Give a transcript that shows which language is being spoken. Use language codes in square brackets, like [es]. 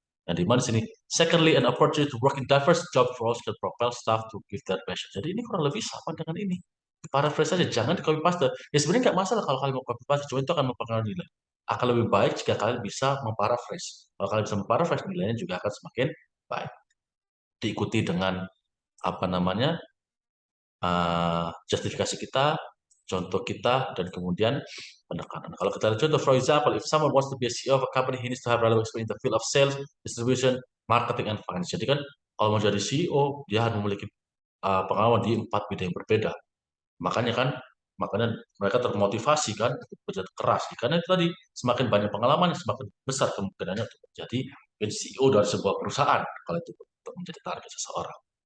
[id] Yang di mana di sini, [en] secondly, an opportunity to work in diverse job roles can propel staff to give their passion. [id] Jadi ini kurang lebih sama dengan ini. Paraphrase saja, jangan di copy paste. Ya sebenarnya nggak masalah kalau kalian mau copy paste, cuma itu akan mempengaruhi nilai. Akan lebih baik jika kalian bisa memparaphrase. Kalau kalian bisa memparaphrase, nilainya juga akan semakin baik. Diikuti dengan apa namanya justifikasi kita, contoh kita, dan kemudian penekanan. Kalau kita lihat contoh, [en] for example, if someone wants to be a CEO of a company, he needs to have relevant experience in the field of sales, distribution, marketing, and finance. [id] Jadi kan kalau mau jadi CEO, dia harus memiliki pengalaman di 4 bidang yang berbeda. Makanya mereka termotivasi kan untuk bekerja keras. Karena itu tadi semakin banyak pengalaman, semakin besar kemungkinannya untuk menjadi CEO dari sebuah perusahaan kalau itu untuk menjadi target seseorang.